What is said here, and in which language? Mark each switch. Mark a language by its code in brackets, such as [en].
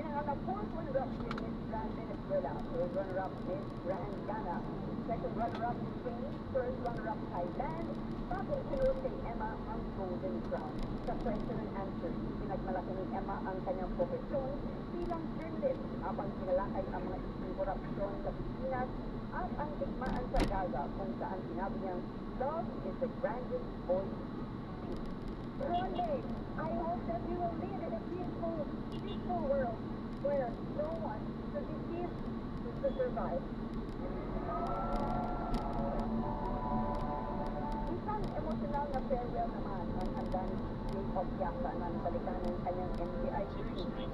[tl] Ang fourth runner-up si Miss Grand Venezuela, third runner-up Miss Grand Ghana, second runner-up Spain, third runner-up Thailand, bagong sinunod kay Emma ang Golden Crown. Sa question and answer, pinagmalaki ni Emma ang kanyang profesyon bilang journalist habang sinalakay ang mga isang korupsyon sa Pilipinas at ang digmaan sa Gaza kung saan sinabi niyang [en] love is the grandest voice. One day, I hope that we will live in a peaceful world where no one should be killed to survive. [tl] Isang emosyonal na farewell naman ang handa ni Jay Obiata na balikan ng kanyang NBI team.